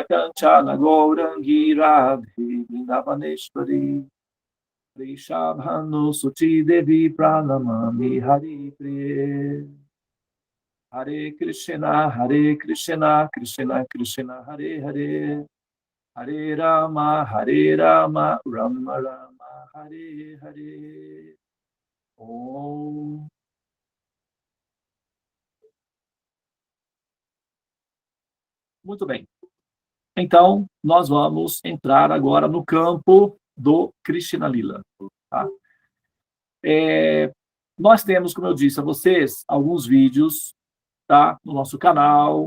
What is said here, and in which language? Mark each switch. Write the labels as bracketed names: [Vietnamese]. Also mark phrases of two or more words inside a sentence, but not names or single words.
[Sanskrit] Kanchana Gaurangi Radhe Vrindavaneshwari Rishabhanu Suti Devi Pranamami Hari Priye Hare Krishna Krishna Krishna Hare Hare Hare Rama Rama Rama Hare Hare Om. [Portuguese] Muito bem. Então, nós vamos entrar agora no campo do Krishna Lila. Tá? Nós temos, como eu disse a vocês, alguns vídeos, tá, no nosso canal.